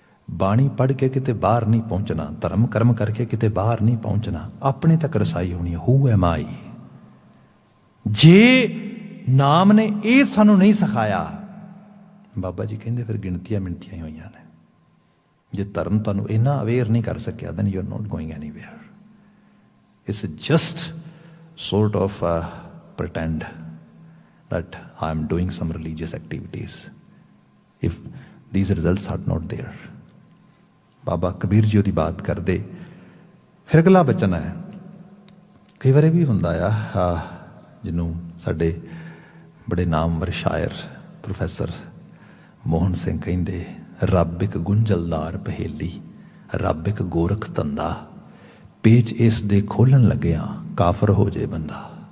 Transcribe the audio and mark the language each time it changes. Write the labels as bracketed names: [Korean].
[Punjabi] ਬਾਣੀ ਪੜ੍ਹ ਕੇ ਕਿਤੇ ਬਾਹਰ ਨਹੀਂ ਪਹੁੰਚਣਾ, ਧਰਮ ਕਰਮ ਕਰਕੇ ਕਿਤੇ ਬਾਹਰ ਨਹੀਂ ਪਹੁੰਚਣਾ, ਆਪਣੇ ਤੱਕ ਰਸਾਈ ਹੋਣੀ ਹੈ। [English] Who am I. [Punjabi] ਜੇ ਨਾਮ ਨੇ ਇਹ ਸਾਨੂੰ ਨਹੀਂ ਸਿਖਾਇਆ, ਬਾਬਾ ਜੀ ਕਹਿੰਦੇ ਫਿਰ ਗਿਣਤੀਆਂ ਮਿਣਤੀਆਂ ਹੀ ਹੋਈਆਂ ਨੇ। ਜੇ ਧਰਮ ਤੁਹਾਨੂੰ ਇੰਨਾ ਅਵੇਅਰ ਨਹੀਂ ਕਰ ਸਕਿਆ, [English] then you are not going anywhere. It's just sort of pretend that I am doing some religious activities if these results are not there. [Punjabi] ਬਾਬਾ ਕਬੀਰ ਜੀ ਉਹਦੀ ਬਾਤ ਕਰਦੇ। ਫਿਰ ਅਗਲਾ ਬਚਨ ਹੈ, ਕਈ ਵਾਰੀ ਵੀ ਹੁੰਦਾ ਆ, ਜਿਹਨੂੰ ਸਾਡੇ ਬੜੇ ਨਾਮਵਰ ਸ਼ਾਇਰ ਪ੍ਰੋਫੈਸਰ ਮੋਹਨ ਸਿੰਘ ਕਹਿੰਦੇ, ਰੱਬ ਇੱਕ ਗੁੰਝਲਦਾਰ ਪਹੇਲੀ, ਰੱਬ ਇੱਕ ਗੋਰਖ ਧੰਦਾ, ਪੇਚ ਇਸ ਦੇ ਖੋਲਣ ਲੱਗਿਆ ਕਾਫਰ ਹੋ ਜੇ ਬੰਦਾ।